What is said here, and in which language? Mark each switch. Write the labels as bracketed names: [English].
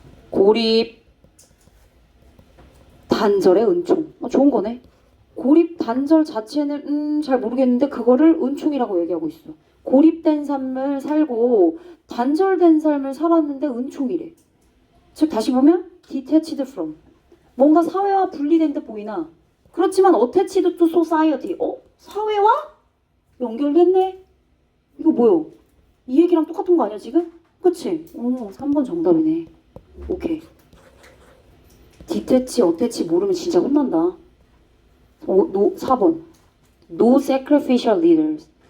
[Korean] 고립, 단절의 은총. 좋은 거네. 고립, 단절 자체는 잘 모르겠는데 그거를 은총이라고 얘기하고 있어. 고립된 삶을 살고 단절된 삶을 살았는데 은총이래. 즉 다시 보면 [English] detached from. [Korean] 뭔가 사회와 분리된 듯 보이나 그렇지만 [English] attached to society. [Korean] 사회와 연결됐네. 이거 뭐요? 이 얘기랑 똑같은 거 아니야 지금? 그치? 3번 정답이네. 오케이. 디테치, 어태치 모르면 진짜 혼난다. [English] 4번. No sacrificial leaders.